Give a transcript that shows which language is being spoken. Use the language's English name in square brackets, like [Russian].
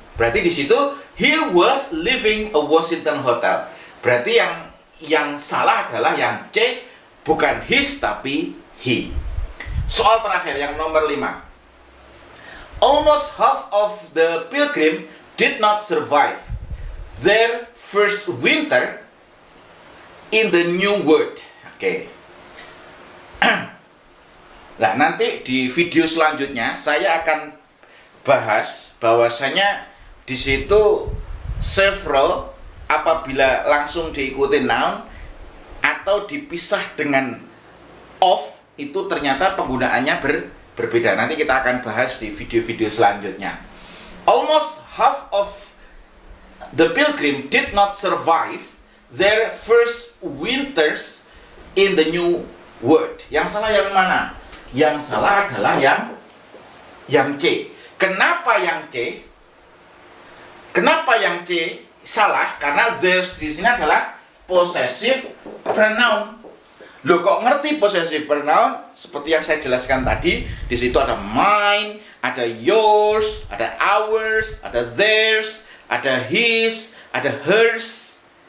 [Indonesian] Berarti di situ [English] he was living a Washington hotel. [Indonesian] Berarti yang salah adalah yang C, bukan his tapi he. Soal terakhir yang nomor 5. [English] Almost half of the pilgrim did not survive their first winter in the new world. Oke. [Indonesian] Nah, nanti di video selanjutnya saya akan bahas bahwasanya di situ several apabila langsung diikuti noun atau dipisah dengan of itu ternyata penggunaannya berbeda. Nanti kita akan bahas di video-video selanjutnya. [English] Almost half of the pilgrim did not survive their first winters in the new world. [Indonesian] Yang salah yang mana? Yang salah adalah yang C. Kenapa yang C? Kenapa yang C salah? Karena theirs di sini adalah possessive pronoun. Loh, kok ngerti possessive pronoun? Seperti yang saya jelaskan tadi, di situ ada mine, ada yours, ada ours, ada theirs, ada his, ada hers.